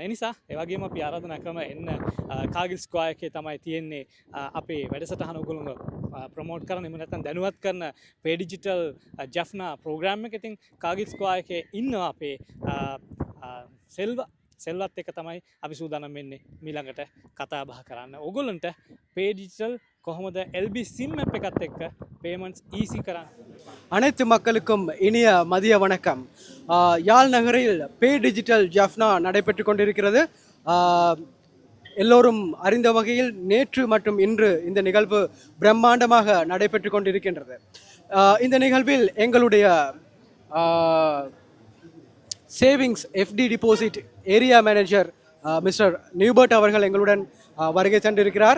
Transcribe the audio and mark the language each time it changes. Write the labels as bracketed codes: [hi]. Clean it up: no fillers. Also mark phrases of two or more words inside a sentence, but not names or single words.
[si] ඒ නිසා ඒ වගේම අපි ආරාධනා කරනවා එන්න කාගිල් ස්ක්වයර් එකේ තමයි තියෙන්නේ අපේ වැඩසටහන ඔයගොල්ලෝ ප්‍රොමෝට් කරන එහෙම නැත්නම් දැනුවත් කරන පේ ඩිජිටල් ජැෆ්නා ප්‍රෝග්‍රෑම් එක. ඉතින් කාගිල් ස්ක්වයර් එකේ ඉන්නවා අපේ සෙල්වත් එක තමයි අපි සූදානම් වෙන්නේ මීළඟට කතා බහ කරන්න. ඔයගොල්ලන්ට පේ ඩිජිටල් කොහොමද LB sim app එකත් එක්ක [en] payments easy [si] කරන්න. [ta] அனைத்து மக்களுக்கும் இனிய மதிய வணக்கம். யாழ் நகரில் பே டிஜிட்டல் ஜாஃப்னா நடைபெற்று கொண்டிருக்கிறது. எல்லோரும் அறிந்த வகையில் நேற்று மற்றும் இன்று இந்த நிகழ்வு பிரம்மாண்டமாக நடைபெற்று கொண்டிருக்கின்றது. இந்த நிகழ்வில் எங்களுடைய [en] savings FD deposit area manager Mister [ta] நியூபர்ட் அவர்கள் எங்களுடன் வருகை தந்திருக்கிறார்.